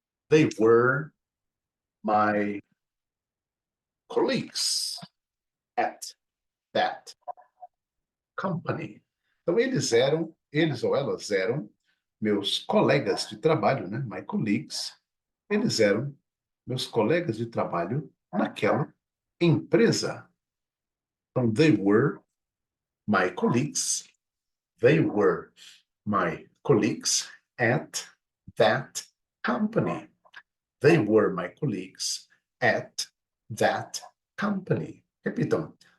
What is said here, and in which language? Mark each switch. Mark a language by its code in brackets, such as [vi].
[en] They were my colleagues at that company. [pt] Então, eles ou elas eram meus colegas de trabalho, né? [en] My colleagues. [pt] Eles eram meus colegas de trabalho naquela empresa. [en] Então, they were my colleagues. They were my colleagues at that company. They were my colleagues at that company. [pt] Repitam.